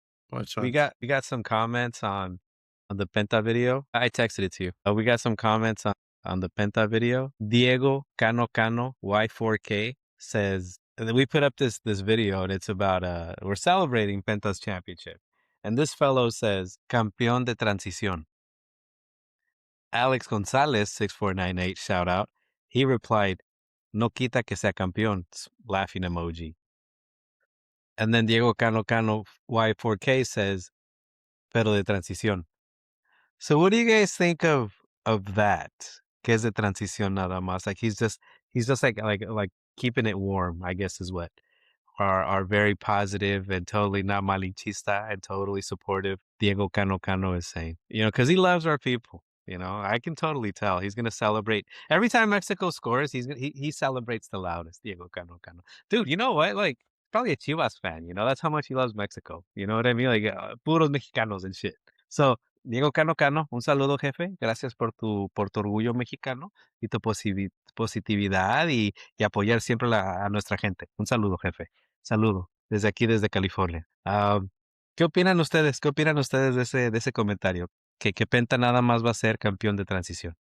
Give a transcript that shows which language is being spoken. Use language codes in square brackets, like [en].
[en] Which We ones? got some comments on the Penta video. I texted it to you. We got some comments on the Penta video. Diego Cano Y4K says, and then we put up this video and it's about we're celebrating Penta's championship. And this fellow says, [es] Campeón de transición. [en] Alex Gonzalez 6498 shout out. He replied, [es] No quita que sea campeón, [en] laughing emoji. And then Diego Cano Y4K says, [es] Pero de transición. [en] So what do you guys think of that? [es] Que es de transición nada más. [en] Like he's just like keeping it warm, I guess is what are very positive and totally not malinchista and totally supportive. Diego Cano is saying, because he loves our people. I can totally tell he's gonna celebrate every time Mexico scores. He celebrates the loudest. Diego Cano. Dude, you know what? Like probably a Chivas fan, you know? That's how much he loves Mexico. You know what I mean? Like, [es] puros mexicanos [en] and shit. So, Diego Cano Cano, [es] un saludo, jefe. Gracias por tu orgullo mexicano y tu positividad y apoyar siempre a nuestra gente. Un saludo, jefe. Saludo. Desde aquí, desde California. ¿Qué opinan ustedes? ¿Qué opinan ustedes de ese comentario? Que Penta nada más va a ser campeón de transición.